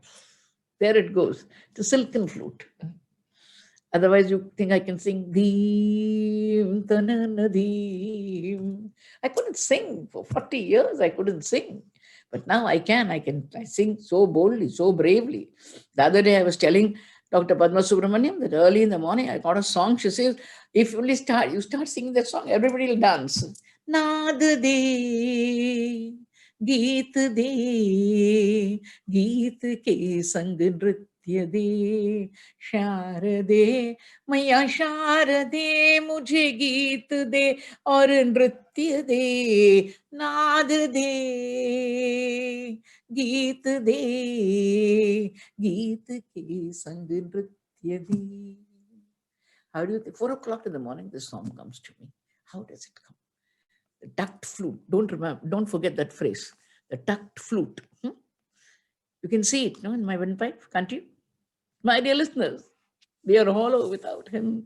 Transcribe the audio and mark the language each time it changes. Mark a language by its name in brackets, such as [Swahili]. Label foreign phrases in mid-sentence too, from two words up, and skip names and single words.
[English] There it goes. The silken flute. Otherwise, you think I can sing Deem Tanana Deem. I couldn't sing for 40 years. I couldn't sing. But now I can. I sing so boldly, so bravely. The other day I was telling Dr. Padma Subramaniam that early in the morning I got a song. She says, if you start singing that song, everybody will dance. [Hindi] नाद दे, गीत दे, गीत के संग नृत्य दे, शारदे मैया शारदे मुझे गीत दे और नृत्य दे नाद दे गीत दे गीत के संग नृत्य दे. [English] How do you think? 4 o'clock in the morning, this song comes to me. How does it come? The tucked flute. Don't forget that phrase. The tucked flute. You can see it, no, in my windpipe, can't you? My dear listeners, we are hollow without him.